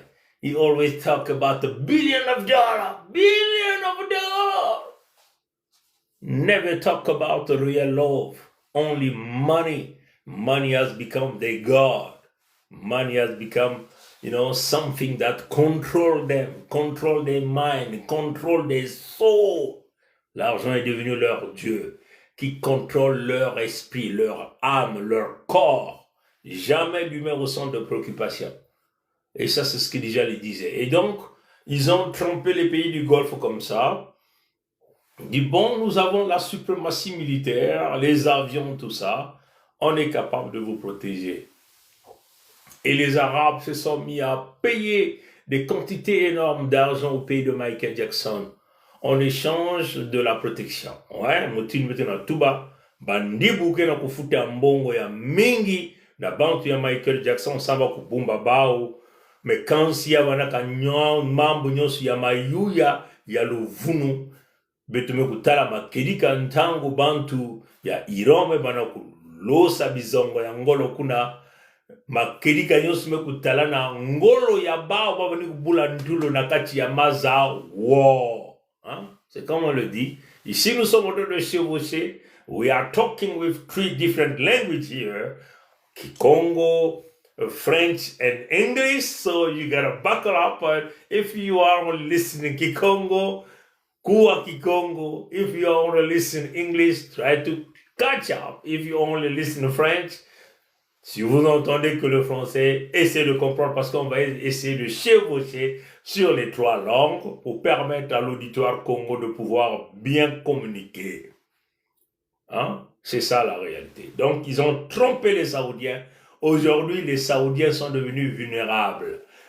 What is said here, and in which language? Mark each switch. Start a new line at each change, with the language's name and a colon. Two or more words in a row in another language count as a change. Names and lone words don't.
English: He always talk about the billion of dollars. Never talk about the real love, only money. Money has become their God. Money has become, something that control them, control their mind, control their soul.
French: L'argent est devenu leur Dieu, qui contrôle leur esprit, leur âme, leur corps. Jamais l'humain ressent de préoccupation. Et ça, c'est ce que déjà les disait. Et donc, ils ont trompé les pays du Golfe comme ça. Ils disent, bon, nous avons la suprématie militaire, les avions, tout ça. On est capable de vous protéger. Et les Arabes se sont mis à payer des quantités énormes d'argent au pays de Michael Jackson en échange de la protection. Ouais,
Kituba (Democratic Republic of Congo): mutini na tuba bandibu ke na kufuta mbongo ya mingi na bantu ya Michael Jackson samba kubumba bao mekansi ya wanaka mambo nyonso ya mayuya ya luvunu betume kutala makedika ntango bantu ya Irome bana kulosa bizongo ya ngolo kuna makedika nyonso mekutala na ngolo ya bao babani kubula ndulo na kati ya maza wow.
French: C'est comme on le dit. Ici, nous sommes en train de chevaucher.
English: We are talking with 3 different languages here. Kikongo, French, and English. So you gotta buckle up. If you are only listening Kikongo, Kua Kikongo. If you are only listening English, try to catch up. If you only listen French,
French: si vous n'entendez que le français, essayez de comprendre parce qu'on va essayer de chevaucher sur les 3 langues pour permettre à l'auditoire Congo de pouvoir bien communiquer. C'est ça la réalité. Donc, ils ont trompé les Saoudiens. Aujourd'hui, les Saoudiens sont devenus vulnérables.